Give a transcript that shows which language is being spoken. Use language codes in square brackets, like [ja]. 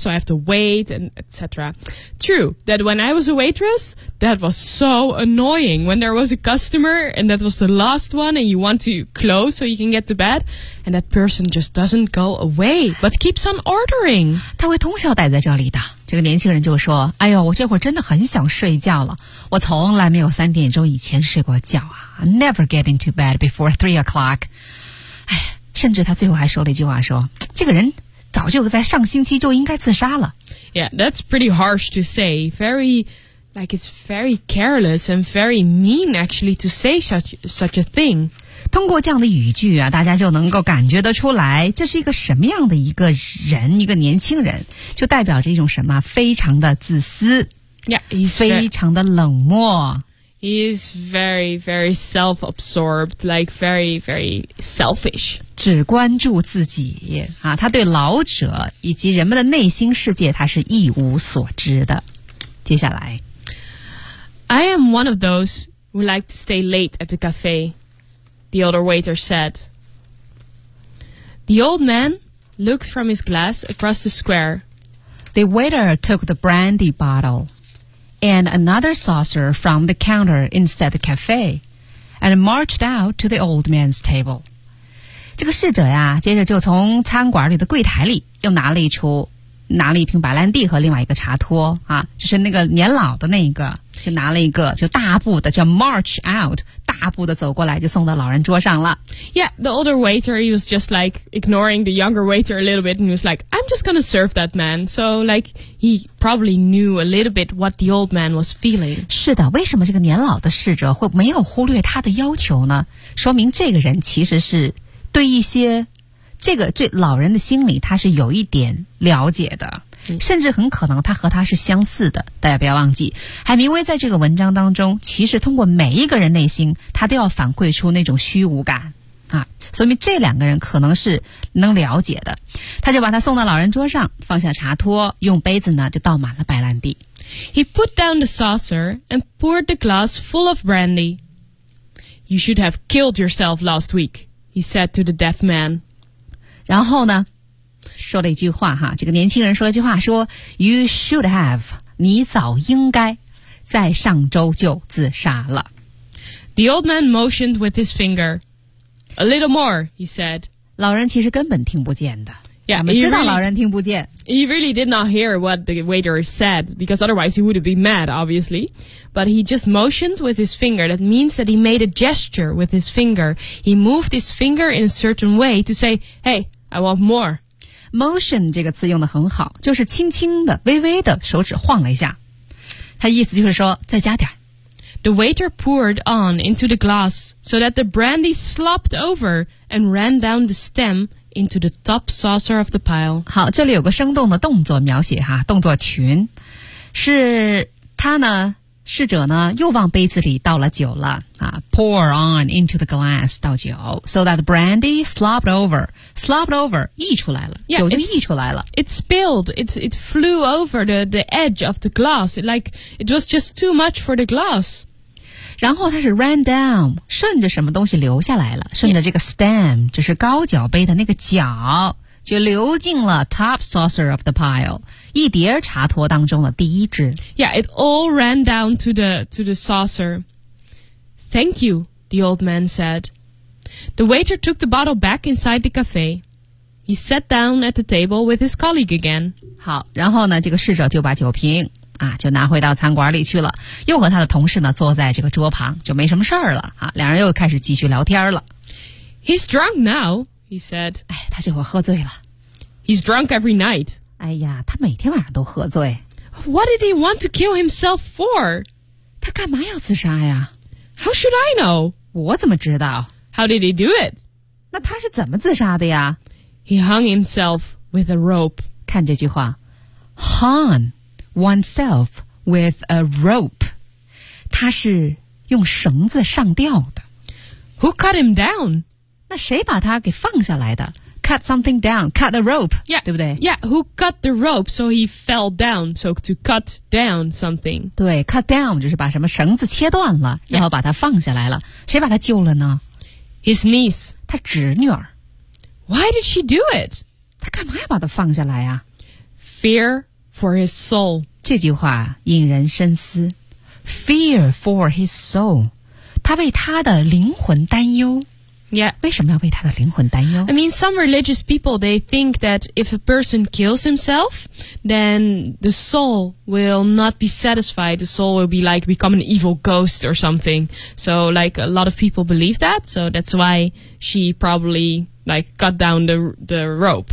[en] So I have to wait and et cetera. True that when I was a waitress, that was so annoying when there was a customer and that was the last one and you want to close so you can get to bed. And that person just doesn't go away, but keeps on ordering. [zh] 他会通宵待在这里的。这个年轻人就说，哎呦，我这会儿真的很想睡觉了。我从来没有3点钟以前睡过觉啊。 [en] I'm never getting to bed before 3 o'clock. [zh] 哎，甚至他最后还说了一句话说，这个人早就在上星期就应该自杀了。 [en] Yeah, that's pretty harsh to say. Very, like it's very careless and very mean actually to say such a thing. [zh] 通过这样的语句啊，大家就能够感觉得出来，这是一个什么样的一个人，一个年轻人，就代表着一种什么，非常的自私。 [en] Yeah, he's [zh] 非常的冷漠。 [en] He is very, very self-absorbed, like very, very selfish. [zh] 只关注自己、啊、他对老者以及人们的内心世界他是一无所知的。接下来。 [en] I am one of those who like to stay late at the cafe, the older waiter said. The old man looked from his glass across the square. The waiter took the brandy bottle. And another saucer from the counter inside the cafe, and marched out to the old man's table. [zh] 这个侍者呀，接着就从餐馆里的柜台里又拿了一瓶白兰地和另外一个茶托啊，就是那个年老的那个，就拿了一个，就大步的叫 [en] march out， [zh] 大步的走过来就送到老人桌上了。 [en] Yeah, the older waiter he was just like ignoring the younger waiter a little bit, and he was like, I'm just gonna serve that man. So like he probably knew a little bit what the old man was feeling. [zh] 是的，为什么这个年老的侍者会没有忽略他的要求呢？说明这个人其实是对一些。这个对老人的心理他是有一点了解的，甚至很可能他和他是相似的。大家不要忘记，海明威在这个文章当中其实通过每一个人内心他都要反馈出那种虚无感啊，所以这两个人可能是能了解的。他就把他送到老人桌上，放下茶托，用杯子呢就倒满了白兰地。 [en] He put down the saucer and poured the glass full of brandy. You should have killed yourself last week, he said to the deaf man. 然后呢说了一句话哈，这个年轻人说了一句话说 You should have, 你早应该在上周就自杀了。 The old man motioned with his finger. A little more, he said. [zh] 老人其实根本听不见的。 [en] Yeah, [zh] 我们知道老人听不见。 [en] He really did not hear what the waiter said, because otherwise he would have been mad, obviously. But he just motioned with his finger. That means that he made a gesture with his finger. He moved his finger in a certain way to say, hey, I want more. [zh] Motion 这个字用得很好，就是轻轻的、微微的手指晃了一下。他意思就是说，再加点。 [en] The waiter poured on into the glass so that the brandy slopped over and ran down the stem. Into the top saucer of the pile. [zh] 好，这里有个生动的动作描写哈，动作群，是他呢侍者呢又往杯子里倒了酒了啊 ， [en] pour on into the glass [zh] 倒酒 ， [en] so that the brandy slopped over [zh] 溢出来了， [en] yeah, [zh] 酒就溢出来了。 [en] It spilled. It flew over the edge of the glass. Like it was just too much for the glass. [zh] 然后它是 [en] ran down， [zh] 顺着什么东西流下来了，顺着这个 stem， 就是高脚杯的那个脚。就流进了 [en] top saucer of the pile， [zh] 一碟茶托当中的第一只。 [en] Yeah, it all ran down to the saucer. Thank you, the old man said. The waiter took the bottle back inside the cafe. He sat down at the table with his colleague again. [zh] 好，然后呢，这个侍者就把酒瓶啊，就拿回到餐馆里去了，又和他的同事呢坐在这个桌旁，就没什么事儿了啊，两人又开始继续聊天了。 [en] He's drunk now. He said, [zh] 哎，他这会儿喝醉了。 [en] He's drunk every night. [zh] 哎呀，他每天晚上都喝醉。 [en] What did he want to kill himself for? [zh] 他干嘛要自杀呀？ [en] How should I know? [zh] 我怎么知道？ [en] How did he do it? [zh] 那他是怎么自杀的呀？ [en] He hung himself with a rope. [zh] 看这句话， [en] hung oneself with a rope. [zh] 他是用绳子上吊的。 [en] Who cut him down? [zh] 那谁把他给放下来的 ？ [en] Cut something down, cut the rope. Yeah, [zh] 对不对 [en] ？Yeah, who cut the rope so he fell down? So to cut down something. [zh] 对 ， [en] cut down [zh] 就是把什么绳子切断了， yeah. 然后把他放下来了。谁把他救了呢 [en] ？His niece, [zh] 他侄女儿。 [en] Why did she do it? [zh] 他干嘛要把他放下来啊 [en] ？Fear for his soul. [zh] 这句话引人深思。 [en] Fear for his soul. [zh] 他为他的灵魂担忧。 [en] Yeah. [zh] 为什么要为他的灵魂担忧 [en] ？I mean, some religious people they think that if a person kills himself, then the soul will not be satisfied. The soul will be like become an evil ghost or something. So, like a lot of people believe that. So that's why she probably like cut down the rope.